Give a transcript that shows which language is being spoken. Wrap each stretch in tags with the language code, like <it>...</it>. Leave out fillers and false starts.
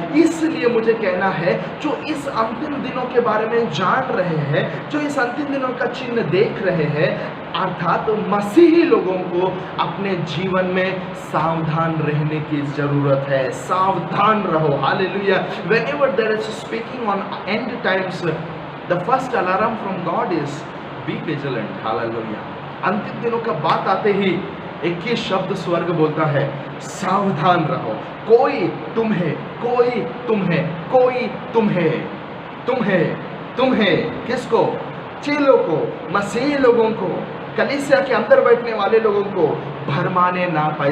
<hi>इसलिए मुझे कहना है, जो इस अंतिम दिनों के बारे में जान रहे हैं, जो इस अंतिम दिनों का चिन्ह देख रहे हैं, अर्थात मसीही लोगों को अपने जीवन में सावधान रहने की जरूरत है। सावधान रहो। Hallelujah.</hi> <en>Whenever there is speaking on end times, the first alarm from God is be vigilant.</en> <hi>Hallelujah. अंतिम दिनों का बात आते ही एक ही शब्द स्वर्ग बोलता है, सावधान रहो। कोई तुम है, कोई तुम है, कोई तुम है, तुम है, तुम है। किसको? चेलों को, मसीही लोगों को, कलीसिया के अंदर बैठने वाले लोगों को भरमाने ना पाए।</hi>